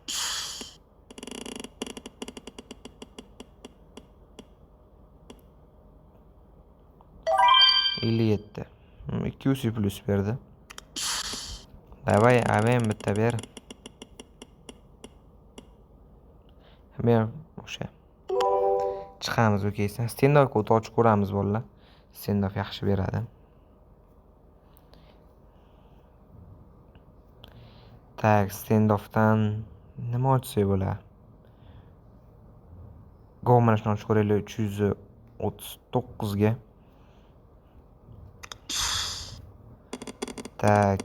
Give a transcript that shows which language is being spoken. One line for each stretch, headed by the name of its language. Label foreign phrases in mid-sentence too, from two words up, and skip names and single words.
Uzbek: %57. 200 plus berdi. Davay AVM bitta ber. Men o'sha. Chiqamiz o'kaysan. Stand-off kod ochib ko'ramiz bolalar. Stand-off yaxshi beradi. Tak, stand-offdan nima ochsak bo'ladi? Go mana shuni ochib ko'raylik 339 ga. Tak.